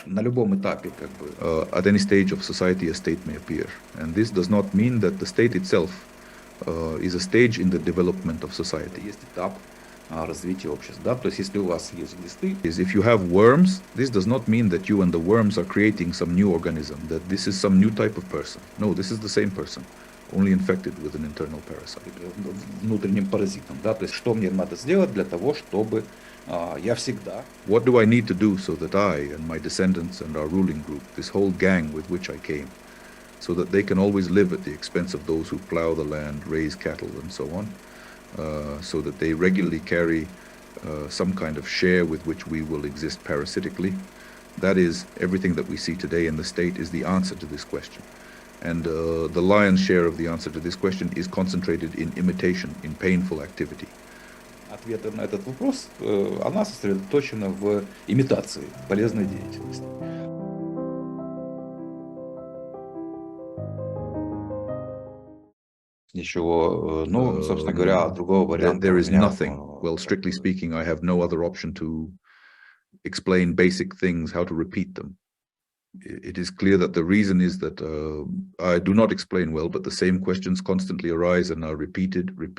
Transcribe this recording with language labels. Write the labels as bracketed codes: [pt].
[ru] На любом этапе, [en] at any stage of society, a state may appear. And this does not mean that the state itself is a stage in the development of society. [ru] Есть этап развития общества, да? То есть если у вас есть глисты, [en] if you have worms, this does not mean that you and the worms are creating some new organism, that this is some new type of person. No, this is the same person, only infected with an internal parasite. [ru] Внутренним паразитом, да? То есть что мне надо сделать для того, чтобы я всегда... [en] What do I need to do so that I and my descendants and our ruling group, this whole gang with which I came, so that they can always live at the expense of those who plow the land, raise cattle, and so on, so that they regularly carry some kind of share with which we will exist parasitically. That is, everything that we see today in the state is the answer to this question. And the lion's share of the answer to this question is concentrated in imitation, in painful activity. [ru] Ответ на этот вопрос, она сосредоточена в имитации полезной деятельности. Ничего, ну, собственно говоря, другого варианта. [en] There is nothing. Well, strictly speaking, I have no other option to explain basic things, how to repeat them. It is clear that the reason is that I do not explain well, but the same questions constantly arise and are repeated.